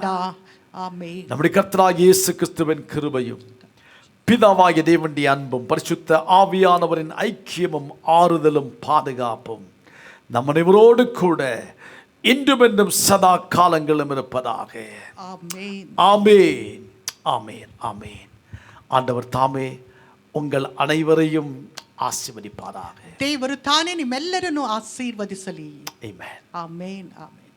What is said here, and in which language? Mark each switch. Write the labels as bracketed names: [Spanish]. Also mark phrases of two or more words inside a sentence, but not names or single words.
[Kannada] ಆಮೆನ್. [Tamil] நம்முடைய கர்த்தராகிய இயேசு கிறிஸ்துவின் கிருபையும் பிதாவாகிய தேவனுடைய அன்பும் பரிசுத்த ஆவியானவரின் ஐக்கியமும் ஆறுதலும் பாதுகாப்பும் நம் அனைவரோடு கூட இன்றும் என்றும் சதா காலங்களும் இருப்பதாக. [Kannada] ಆಮೆನ್. [Tamil] ஆமென். ஆமென். ஆமென். ஆண்டவர் தாமே உங்கள் அனைவரையும் ஆசீர்வதிப்பாராக. [Kannada] ದೇವರು ತಾನೇ ನಿಮ್ಮೆಲ್ಲರನ್ನು ಆಶೀರ್ವದಿಸಲಿ. [Tamil] ஆமென். [Kannada] ಆಮೆನ್. ಆಮೆನ್.